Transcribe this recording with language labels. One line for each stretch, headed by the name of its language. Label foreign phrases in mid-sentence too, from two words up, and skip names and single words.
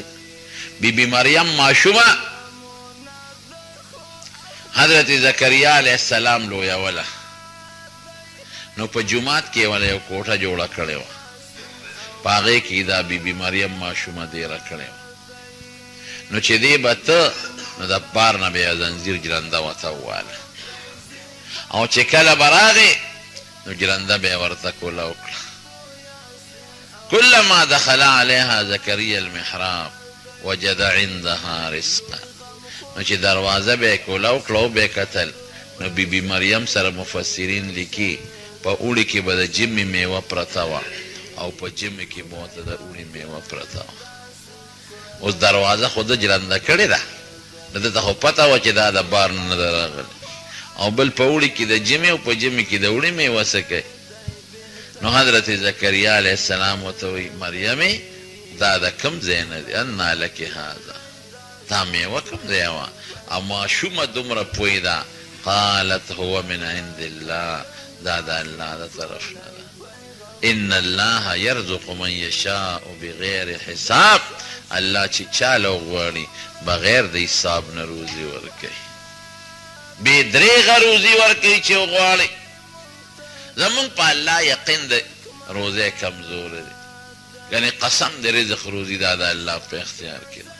Pashto: بیبي مریم ماشومه حضرت زکریا
Arabic: علیه السلام
Pashto: لویوله، نو په جومات کې وله یو کوټه جوړه کړې وه، په هغې کې دا بیبي مریم ماشومه دیره کړې وه. نو چې دی به ته، نو د بار نه به یې زنځیر جرنده ورته وواله، او چې کله به راغې نو جرنده به یې ورته کوله وکړه.
Arabic: كلما دخل عليها زكريا المحراب وجد عندها رزقا.
Pashto: نو چې دروازه به یې کوله وکړه او به یې کتل نو بیبي مریم سره مفسرین لیکي په اوړي کې به د جمې میوه پرته وه او په جمې کې به ورته د اوړي میوه پرته وه. اوس دروازه خو ده جرنده کړې ده، نو ده ته خو پته وه چې دا د بار نه ده راغلی، او بل په اوړي کې د جمې او په جمې کې د اوړي میوه څه کوي. نو حضرت زکریا
Arabic: علیه السلام
Pashto: ورته وایي مریمې دا د کوم ځای نه دی؟
Arabic: انا لکې هذا،
Pashto: دا میوه کوم ځای وه؟ او ماشومه دومره پوه ده.
Arabic: قالت هو من عند الله،
Pashto: دا د الله د طرف نه ده.
Arabic: ان الله يرزق من يشاء بغیر حساب،
Pashto: الله چې چاله وغواړي بغیر د حساب نه روزي ورکوي، بې درېغه روزي ورکوي چې وغواړي. زمونږ په الله یقین د روزی کمزور دی، یعنې قسم د رزق روزي دا د الله په اختیار کې ده.